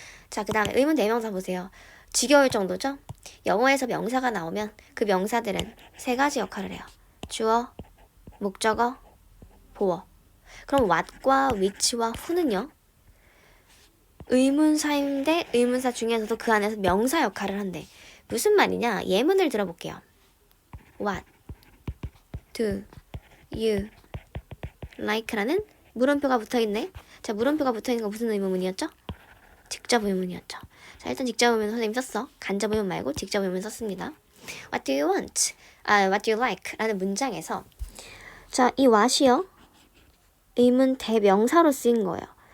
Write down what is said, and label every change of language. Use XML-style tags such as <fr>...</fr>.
<ko>자, 그 다음에 의문 대명사 보세요. 지겨울 정도죠? 영어에서 명사가 나오면 그 명사들은 3가지 역할을 해요. 주어, 목적어, 보어. 그럼 what과 which와 who는요? 의문사인데 의문사 중에서도 그 안에서 명사 역할을 한대. 무슨 말이냐? 예문을 들어볼게요.</ko> <en>What do you like</en> <ko>라는 물음표가 붙어있네. 자, 물음표가 붙어있는 거 무슨 의문문이었죠? 직접 의문이었죠. 자, 일단 직접 의문 선생님 썼어. 간접 의문 말고 직접 의문 썼습니다.</ko> <en>What do you want? What do you like?</en> <ko>라는 문장에서 자, 이 what이요. 의문 대명사로 쓰인 거예요.</ko>